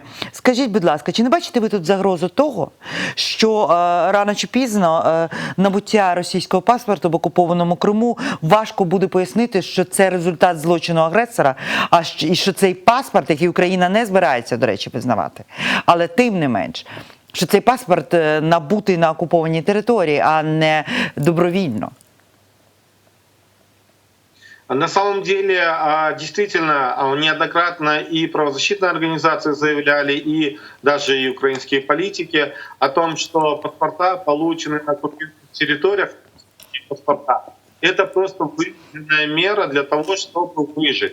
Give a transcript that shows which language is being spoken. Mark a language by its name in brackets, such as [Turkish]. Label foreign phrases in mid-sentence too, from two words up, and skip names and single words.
[Ukrainian] Скажіть, будь ласка, чи не бачите ви тут загрозу того, що рано чи пізно набуття російського паспорту в окупованому Криму важко буде пояснити, що це результат злочину агресора, і що цей паспорт, який Україна не збирається, до речі, визнавати, але тим не менш, що цей паспорт набутий на окупованій території, а не добровільно? [Russian] На самом деле, действительно, неоднократно и правозащитные организации заявляли, и даже и украинские политики о том, что паспорта, полученные на оккупированных территориях, паспорта, это просто вынужденная мера для того, чтобы выжить.